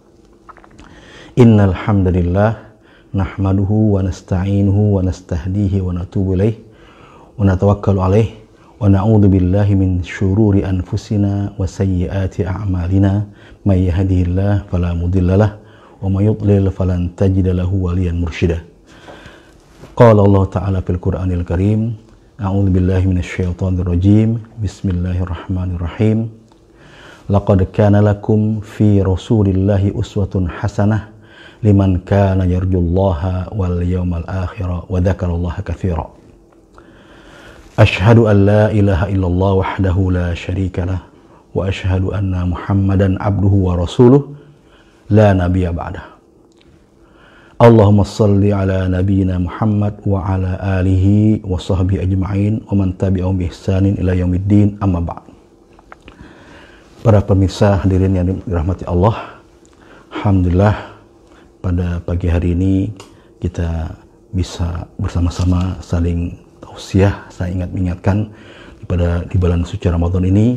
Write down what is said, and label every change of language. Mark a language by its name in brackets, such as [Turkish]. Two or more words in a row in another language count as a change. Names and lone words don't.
[Arabic] إن الحمد لله نحمده ونستعينه ونستهديه ونتوب إليه ونتوكل عليه ونعوذ بالله من شرور أنفسنا وسيئات أعمالنا من يهده الله فلا مضل له ومن يضلل فلن تجد له وليا مرشدا. قال الله تعالى في القرآن الكريم أعوذ بالله من الشيطان الرجيم. بسم الله الرحمن الرحيم. لقد كان لكم في رسول الله أسوة حسنة لمن كان يرجو الله واليوم الآخر وذكر الله كثيرا. أشهد أن لا إله إلا الله وحده لا شريك له وأشهد أن محمدا عبده ورسوله لا نبي بعده. اللهم صل على نبينا محمد وعلى آله وصحبه أجمعين ومن تبعهم بإحسان إلى يوم الدين أما بعد. [Indonesian] Para pemirsa hadirin yang dirahmati Allah, alhamdulillah pada pagi hari ini kita bisa bersama-sama saling tausiah, saling mengingatkan di bulan suci Ramadan ini.